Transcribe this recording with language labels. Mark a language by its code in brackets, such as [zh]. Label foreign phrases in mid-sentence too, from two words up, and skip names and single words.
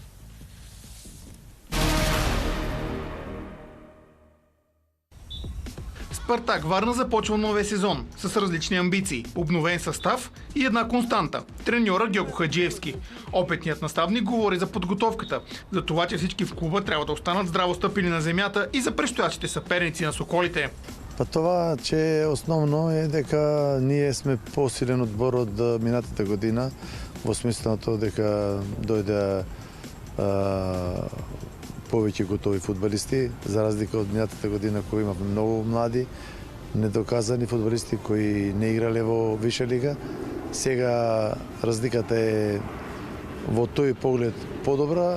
[bg] Спартак Варна започва новия сезон с различни амбиции, обновен състав и една константа – треньора Гьоко Хаджиевски. Опитният наставник говори за подготовката, за това, че всички в клуба трябва да останат здраво стъпили на земята и за предстоящите съперници на соколите. Това, че основно е [mk] дека ние сме по-силен отбор от минатата година, во смислено тоа дека дојде повеќе готови фудбалисти, за разлика од минатата година кои имавме многу млади, недоказани фудбалисти кои не играле во виша лига. Сега разликата е во тој поглед подобра.